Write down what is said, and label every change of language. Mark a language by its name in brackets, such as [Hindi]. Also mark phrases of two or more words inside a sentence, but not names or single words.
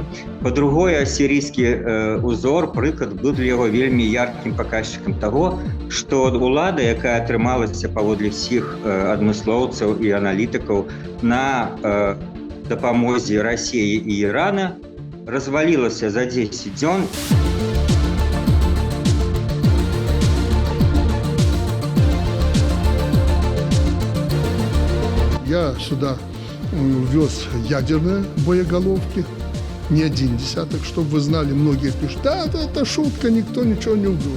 [Belarusian] Па-другое, сірійскі узор, прыклад, быў для яго вельмі яркім паказчыкам таго, што ўлада, якая атрымалася паводле ўсіх адмыслоўцаў і аналітыкаў на дапамозе Расіі і Ірана, развалілася за 10 дзён. [Russian] Я сюда вез ядерные боеголовки, не 1 десяток, чтобы вы знали, многие пишут, да, это шутка, никто ничего не увез.